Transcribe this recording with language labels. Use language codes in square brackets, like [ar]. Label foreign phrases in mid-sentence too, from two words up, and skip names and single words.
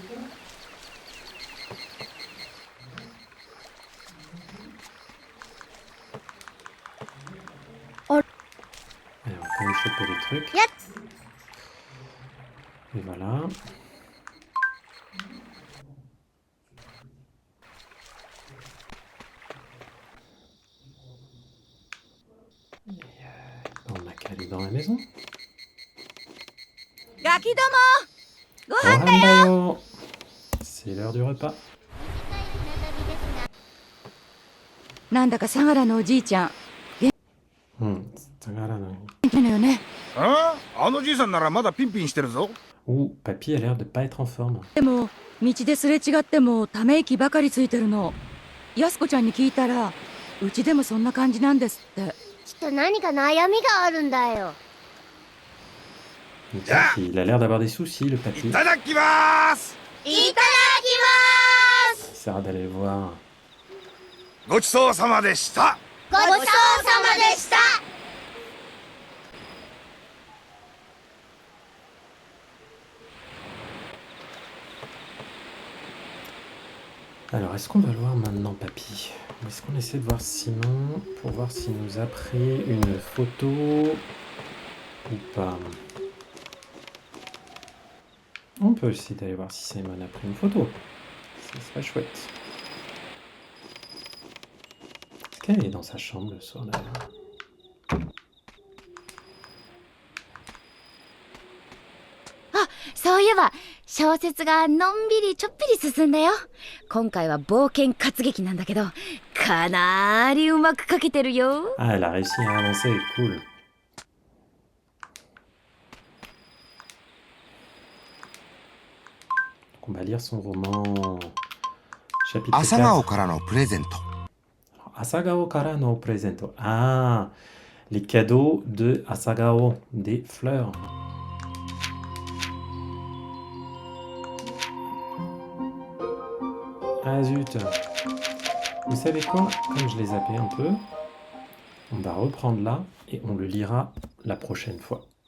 [fr] Allez, on va quand même choper les trucs. Et voilà. On a qu'à aller dans la maison. [ja] ガキども [fr] Ohandayo. C'est l'heure du repas. [ja] なんだか相良のおじいちゃん相良の. 元気なのよね。ああ、あのじいさんならまだピンピンしてるぞ。 [fr] Ouh, Papy a l'air de pas être en forme. [ja] でも道ですれ違ってもため息ばかりついてるの。安子ちゃんに聞いたらうちでもそんな感じなんですって。きっと何か悩みがあるんだよ。 [fr] Il a l'air d'avoir des soucis, le papy. [ja] いただきます。いただきます。 [fr] Il sert d'aller voir. [ja] ごちそうさまでした。ごちそうさまでした。 [fr] Alors, est-ce qu'on va le voir maintenant, Papy? Ou est-ce qu'on essaie de voir Simon pour voir s'il nous a pris une photo ou pas? On peut essayer d'aller voir si Simon a pris une photo. Ça serait chouette. Est-ce qu'elle est dans sa chambre le soir d'ailleurs? [ja] そういえば小説がのんびりちょっぴり進んだよ。今回は冒険活劇なんだけどかなりうまく書けてるよ。 [fr] Ah, elle a réussi à avancer, cool. Donc on va lire son roman. Chapitre [ja] 朝顔 4. からのプレゼント。朝顔からのプレゼント. [fr] Ah, les cadeaux de Asagao, des fleurs. Ah zut. Vous savez quoi? Comme je les zappé un peu, on va reprendre là et on le lira la prochaine fois.